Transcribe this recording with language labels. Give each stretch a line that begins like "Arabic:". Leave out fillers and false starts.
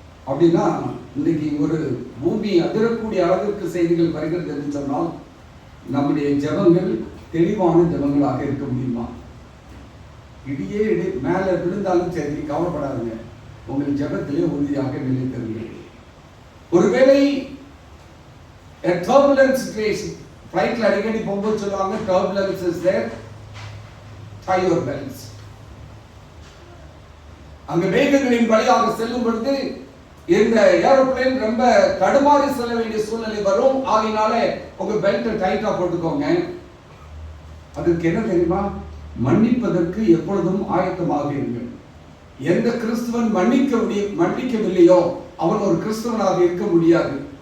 Tamil: அப்படின்னா இன்னைக்கு ஒரு பூமி அதிரக்கூடிய அளவிற்கு செய்திகள் வருகிறது என்று சொன்னால் நம்முடைய ஜெபங்கள் தெளிவான ஜெபங்களாக இருக்க முடியுமா? இடியே மேல விழுந்தாலும் சரி, கவலைப்படாதுங்க, உங்கள் ஜெபத்திலே உறுதியாக நிலைத்திருங்கள். ஒருவேளை
English: turbulence situation,
Tamil: ஃப்ளைட்ல அடிக்கடி போகும்போது சொல்லுவாங்க,
English: turbulence is there, tie your belts.
Tamil: அங்க மேகங்களின் வழியாக செல்லும் பொழுது இந்த ஏரோப்ளேன் ரொம்ப தடுமாறி செல்ல வேண்டிய சூழ்நிலை வரும். ஆகினால உங்க பெல்ட்டை டைட்டா போட்டுக்கோங்க. அதுக்கு என்ன தெரியுமா? மன்னிப்பதற்கு எப்பொழுதும் ஆயத்தமாக இருங்கள். எந்த கிறிஸ்துவன் மன்னிக்கவில்லையோ அவன் ஒரு கிறிஸ்துவனாக இருக்க முடியாது.